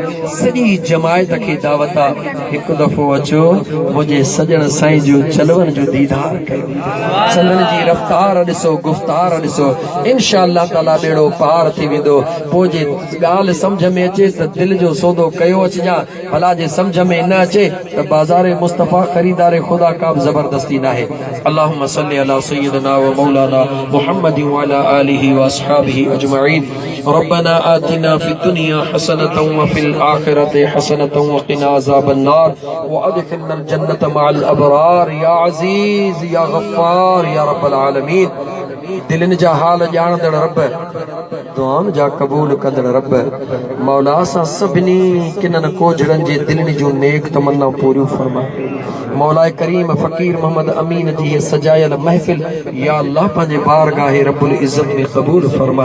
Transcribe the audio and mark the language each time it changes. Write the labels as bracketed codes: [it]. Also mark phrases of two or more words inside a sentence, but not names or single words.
[sd] सॼी जमायत खे दावत आहे हिकु दफ़ो अचो मुंहिंजे सजण साईं जो चलवन जो दीदार कयो चलण जी रफ़्तार ॾिसो गुफ़्तार ॾिसो [ar] إن شاء الله تعالى [sd] बेड़ो पार थी वेंदो। पोइ जे ॻाल्हि सम्झ में अचे त दिलि जो सौदो कयो अचिजां भला जे सम्झ में न अचे त बाज़ार मुस्तफ़ा ख़रीदार ख़ुदा का बि ज़बरदस्ती न आहे। [ar] اللهم صل على سيدنا ومولانا محمد وعلى آله وأصحابه أجمعين. ربنا آتنا في الدنيا حسنة وفي الآخرة حسنة وقنا عذاب النار وأدخلنا الجنة مع الأبرار يا عزيز يا غفار يا رب العالمين. [sd] दिलनि जा हाल ॼाणंदड़ रब दुआउनि जा क़बूल कंदड़ रब मौला सां सभिनी किननि कोझड़नि जे दिलनि जूं नेक तमन्ना पूरियूं फरमा। मौला करीम फकीर मोहम्मद अमीन जी सजायल महफिल [ar] يا الله [sd] पंहिंजे बारगाह [ar] رب العزة [sd] में क़बूल फरमा।